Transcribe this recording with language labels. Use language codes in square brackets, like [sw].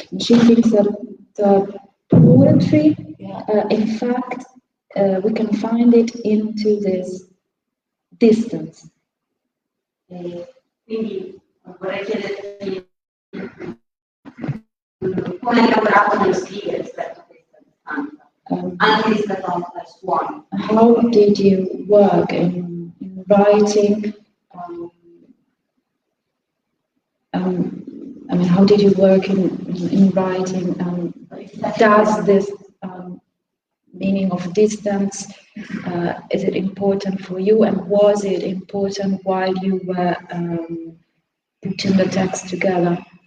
[en] She thinks that the poetry, in fact, we can find it into this distance. [it] Quindi vorrei chiederti come hai lavorato nello scrivere rispetto a questa distanza, anche rispetto al suono. [en] How did you work in writing? I mean, how did you work in writing? Does this meaning of distance, is it important for you, and was it important while you were putting the text together?